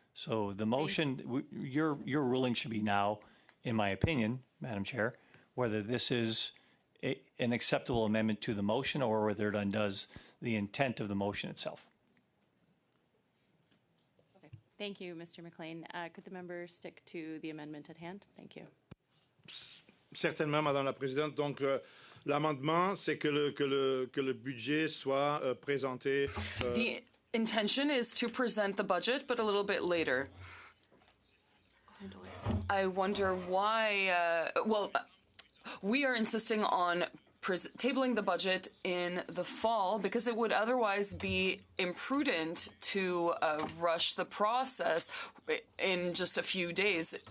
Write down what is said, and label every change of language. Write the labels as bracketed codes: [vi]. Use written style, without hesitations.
[en] So the motion, your ruling should be now, in my opinion, Madam Chair, whether this is an acceptable amendment to the motion or whether it undoes the intent of the motion itself. Okay. Thank you, Mr. McLean. Could the member stick to the amendment at hand? Thank you. [fr] Certainement, Madame la Présidente. Donc, l'amendement, c'est que le budget soit présenté. [en] The intention is to present the budget, but a little bit later. I wonder why. We are insisting on tabling the budget in the fall because it would otherwise be imprudent to rush the process in just a few days.